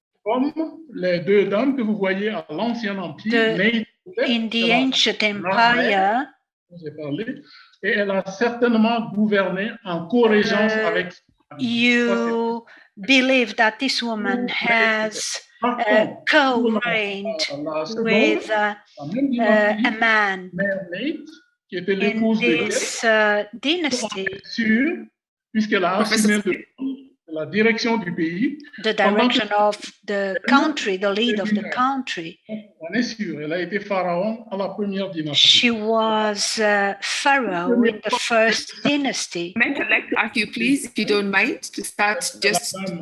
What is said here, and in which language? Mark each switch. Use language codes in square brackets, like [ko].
[fr] comme les deux dames que vous voyez à l'Ancien Empire, [en] in the ancient empire, [fr] j'ai parlé, et elle a certainement gouverné en co-régence avec. [en] You believe that this woman has co-reigned with a man [fr] qui était l'épouse de [en] this dynasty. [fr] Puisqu'elle a assumé la direction du pays. [en] The direction of the country, the lead of the country. [fr] On est sûr, elle a été pharaon à la première dynastie. [en] She was pharaoh in the first dynasty. I'd like to ask you, please, if you don't mind, to start just.